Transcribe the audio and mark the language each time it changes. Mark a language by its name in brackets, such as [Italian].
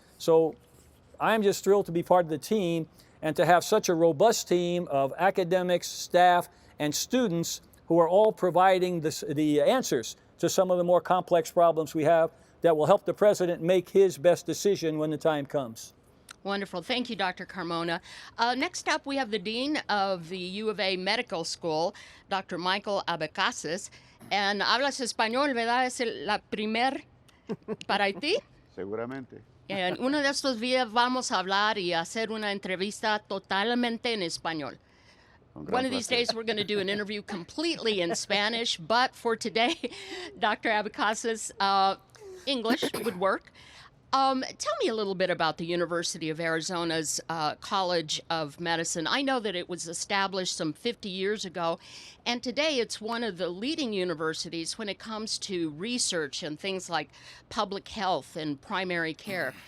[English] So I'm just thrilled to be part of the team and to have such a robust team of academics, staff, and students who are all providing the answers to some of the more complex problems we have that will help the president make his best decision when the time comes. Wonderful. Thank you, Dr. Carmona. Next up, we have the Dean of the U of A Medical School, Dr. Michael Abecasis. And [Spanish] hablas español, ¿verdad? Es la primer para ti. Seguramente. En uno de estos días vamos a hablar y hacer una entrevista totalmente en español. Con gran [English] One of these [Spanish] placer. [English] days, we're going to do an interview completely in Spanish, but for today, Dr. Abecasis, English would work. Tell me a little bit about the University of Arizona's College of Medicine. I know that it was established some 50 years ago, and today it's one of the leading universities when it comes to research and things like public health and primary care.